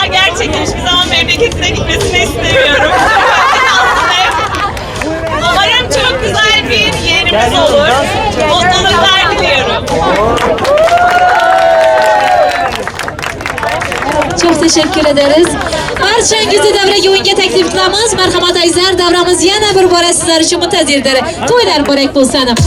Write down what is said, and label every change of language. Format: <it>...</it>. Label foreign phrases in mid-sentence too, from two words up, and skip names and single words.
<tr>Gerçekten hiçbir zaman memleketine gitmesini istemiyorum. Umarım çok güzel bir yerimiz olur. Mutluluklar diliyorum. Çok teşekkür ederiz.</tr> <uz>Barchangizni davraga o'yinga taklif qilamiz. Marhamat azizlar, davramiz yana bir bora sizlar uchun muntazirdir. To'ylar muborak bo'lsin.</uz>